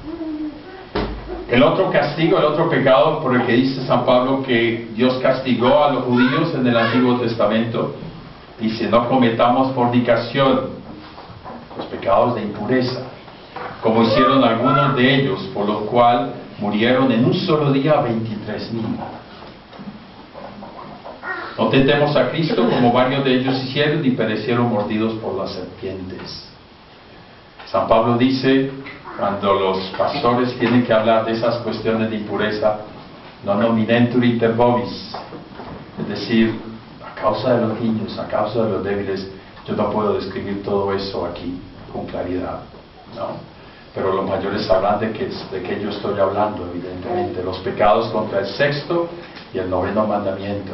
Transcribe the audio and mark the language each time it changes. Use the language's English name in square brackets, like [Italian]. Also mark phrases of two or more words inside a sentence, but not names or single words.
[Spanish] El otro castigo, el otro pecado por el que dice San Pablo que Dios castigó a los judíos en el Antiguo Testamento, dice, no cometamos fornicación, los pecados de impureza, como hicieron algunos de ellos, por lo cual murieron en un solo día 23,000. No tentemos a Cristo como varios de ellos hicieron y perecieron mordidos por las serpientes. San Pablo dice, cuando los pastores tienen que hablar de esas cuestiones de impureza, [Latin] non nominentur inter vobis, [Spanish] es decir, a causa de los niños, a causa de los débiles, yo no puedo describir todo eso aquí con claridad, ¿no? Pero los mayores sabrán de qué yo estoy hablando, evidentemente, los pecados contra el 6º y el 9º mandamiento.